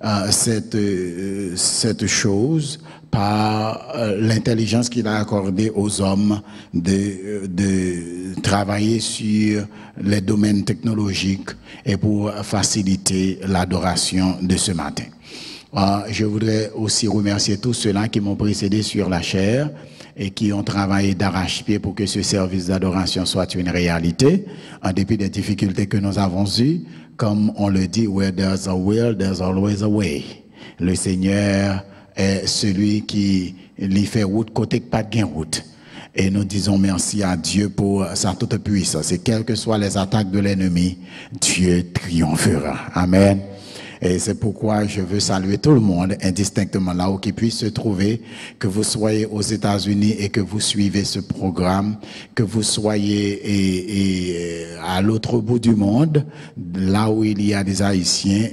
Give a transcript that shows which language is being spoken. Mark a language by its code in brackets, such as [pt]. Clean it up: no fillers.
[fr] cette chose par l'intelligence qu'il a accordée aux hommes de travailler sur les domaines technologiques et pour faciliter l'adoration de ce matin. Je voudrais aussi remercier tous ceux-là qui m'ont précédé sur la chaire et qui ont travaillé d'arrache-pied pour que ce service d'adoration soit une réalité, en dépit des difficultés que nous avons eues. Comme on le dit, [en] where there's a will, there's always a way. [fr] Le Seigneur est celui qui lui fait route côté que pas de route. Et nous disons merci à Dieu pour sa toute puissance. Et quelles que soient les attaques de l'ennemi, Dieu triomphera. Amen. Et c'est pourquoi je veux saluer tout le monde, indistinctement là où qu'il puisse se trouver, que vous soyez aux États-Unis et que vous suivez ce programme, que vous soyez à l'autre bout du monde, là où il y a des Haïtiens.